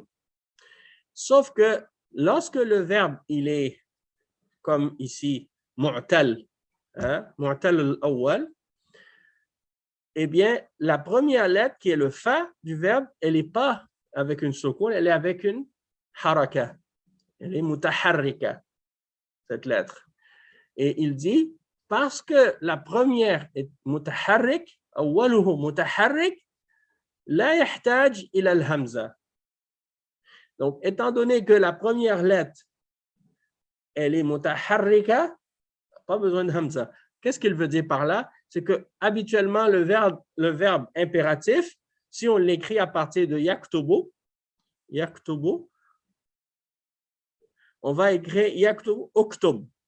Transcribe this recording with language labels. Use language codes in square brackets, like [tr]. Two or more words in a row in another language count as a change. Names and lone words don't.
[fr] Sauf que lorsque le verbe, il est comme ici, mu'tal, [ar] معتل الأول, [fr] eh bien, la première lettre qui est le fa du verbe, elle n'est pas avec une soukoun, elle est avec une haraka. Elle est mutaharrika, cette lettre. Et il dit, parce que la première est mutaharrik, [ar] أوله متحرك، لا يحتاج إلى الهمزة. [fr] Donc, étant donné que la première lettre, elle est mutaharrika, pas besoin de hamza. Qu'est-ce qu'il veut dire par là? C'est que habituellement, le verbe impératif, si on l'écrit à partir de yaktubu, on va écrire [ar] يكتب اكتب.